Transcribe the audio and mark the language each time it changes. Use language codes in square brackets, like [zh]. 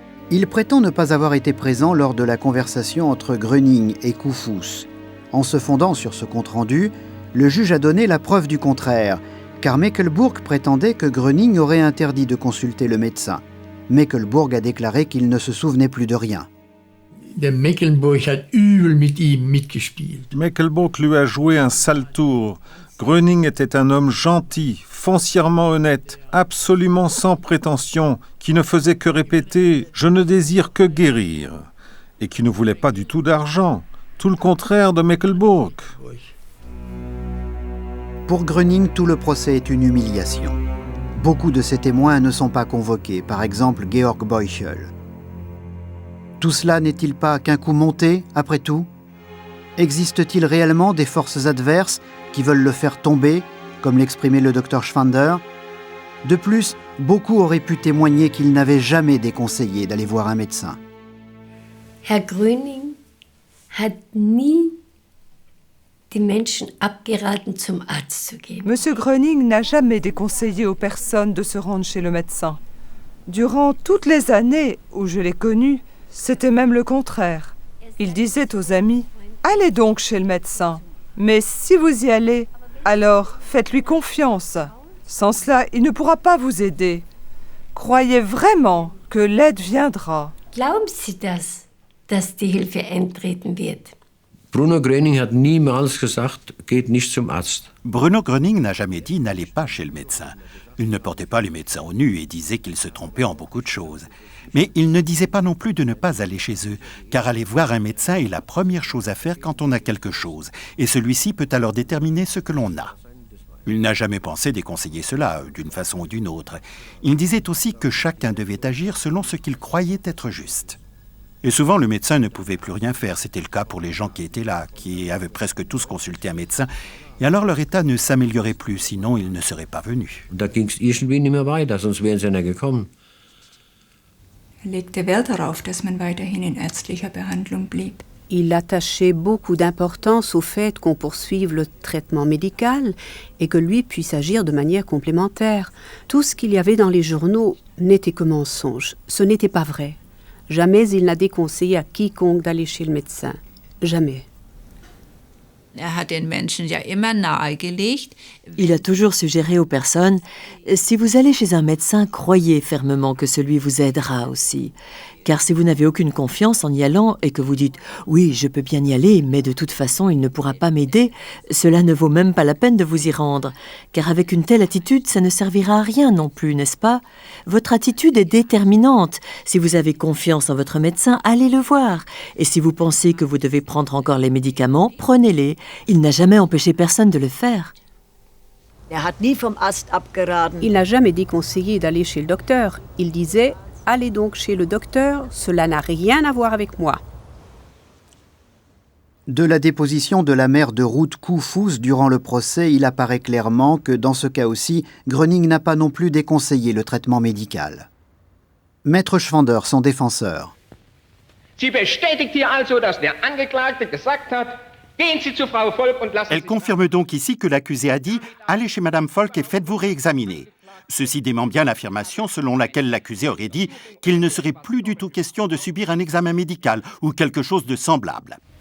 [fr] Il prétend ne pas avoir été présent lors de la conversation entre Gröning et Koufous. En se fondant sur ce compte-rendu, le juge a donné la preuve du contraire, car Mecklenburg prétendait que Gröning aurait interdit de consulter le médecin. Mecklenburg a déclaré qu'il ne se souvenait plus de rien. [de] Mecklenburg hat übel mit ihm mitgespielt. [fr] Mecklenburg lui a joué un sale tour. Gröning était un homme gentil, foncièrement honnête, absolument sans prétention, qui ne faisait que répéter « Je ne désire que guérir » et qui ne voulait pas du tout d'argent, tout le contraire de Mecklenburg. Pour Gröning, tout le procès est une humiliation. Beaucoup de ses témoins ne sont pas convoqués, par exemple Georg Beuchel. Tout cela n'est-il pas qu'un coup monté, après tout? Existe-t-il réellement des forces adverses qui veulent le faire tomber, comme l'exprimait le Dr Schwander? De plus, beaucoup auraient pu témoigner qu'il n'avait jamais déconseillé d'aller voir un médecin. [de] Herr Gröning hat nie die Menschen abgeraten, zum Arzt zu gehen. [fr] Monsieur Gröning n'a jamais déconseillé aux personnes de se rendre chez le médecin. Durant toutes les années où je l'ai connu, c'était même le contraire. Il disait aux amis: allez donc chez le médecin. Mais si vous y allez, alors faites-lui confiance. Sans cela, il ne pourra pas vous aider. Croyez vraiment que l'aide viendra. [de] Glauben Sie das? dass die Hilfe eintreten wird. Bruno Gröning hat niemals gesagt, geht nicht zum Arzt. [fr] Bruno Gröning n'a jamais dit n'allez pas chez le médecin. Il ne portait pas les médecins au nu et disait qu'ils se trompaient en beaucoup de choses. Mais il ne disait pas non plus de ne pas aller chez eux, car aller voir un médecin est la première chose à faire quand on a quelque chose, et celui-ci peut alors déterminer ce que l'on a. Il n'a jamais pensé déconseiller cela, d'une façon ou d'une autre. Il disait aussi que chacun devait agir selon ce qu'il croyait être juste. Et souvent, le médecin ne pouvait plus rien faire. C'était le cas pour les gens qui étaient là, qui avaient presque tous consulté un médecin. Et alors, leur état ne s'améliorait plus, sinon ils ne seraient pas venus. [de] Da ging's irgendwie nicht mehr weiter, sonst wären sie nicht gekommen. Legte Wert darauf, dass man weiterhin in ärztlicher Behandlung blieb. [fr] Il attachait beaucoup d'importance au fait qu'on poursuive le traitement médical et que lui puisse agir de manière complémentaire. Tout ce qu'il y avait dans les journaux n'était que mensonge. Ce n'était pas vrai. Jamais il n'a déconseillé à quiconque d'aller chez le médecin. Jamais. [de] Hat den Menschen ja immer nahegelegt. [fr] Il a toujours suggéré aux personnes, si vous allez chez un médecin, croyez fermement que celui vous aidera aussi. Car si vous n'avez aucune confiance en y allant et que vous dites « oui, je peux bien y aller, mais de toute façon, il ne pourra pas m'aider », cela ne vaut même pas la peine de vous y rendre. Car avec une telle attitude, ça ne servira à rien non plus, n'est-ce pas? Votre attitude est déterminante. Si vous avez confiance en votre médecin, allez le voir. Et si vous pensez que vous devez prendre encore les médicaments, prenez-les. Il n'a jamais empêché personne de le faire. Il n'a jamais déconseillé d'aller chez le docteur. Il disait « allez donc chez le docteur, cela n'a rien à voir avec moi ». De la déposition de la mère de Ruth Koufous durant le procès, il apparaît clairement que dans ce cas aussi, Gröning n'a pas non plus déconseillé le traitement médical. Maître Schwander, son défenseur. [de] Sie bestätigt hier also, dass der Angeklagte gesagt hat, gehen Sie zu Frau Volk und lassen Sie... [fr] Elle confirme donc ici que l'accusé a dit « allez chez Madame Volk et faites-vous réexaminer ». Ceci dément bien l'affirmation selon laquelle l'accusé aurait dit qu'il ne serait plus du tout question de subir un examen médical ou quelque chose de semblable.